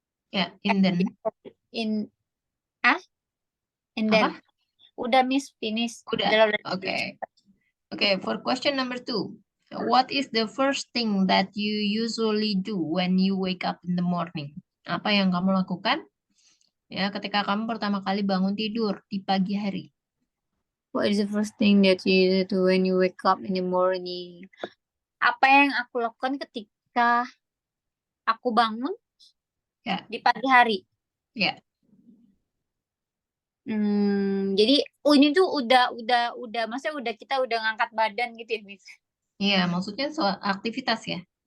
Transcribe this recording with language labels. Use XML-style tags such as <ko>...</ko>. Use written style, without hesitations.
<en>Ya, and then. And then.</en> <id>Udah,</id> <en>Miss, finish.</en> <id>Udah. Okay.</id> <en>Okay, for question number 2. What is the first thing that you usually do when you wake up in the morning?</en> <id>Apa yang kamu lakukan ya ketika kamu pertama kali bangun tidur di pagi hari?</id> <en>What is the first thing that you do when you wake up in the morning?</en> <id>Apa yang aku lakukan ketika aku bangun di pagi hari? Ya. Jadi ini tuh udah maksudnya kita udah ngangkat badan gitu ya, Miss? Iya, maksudnya soal aktivitas ya.</id>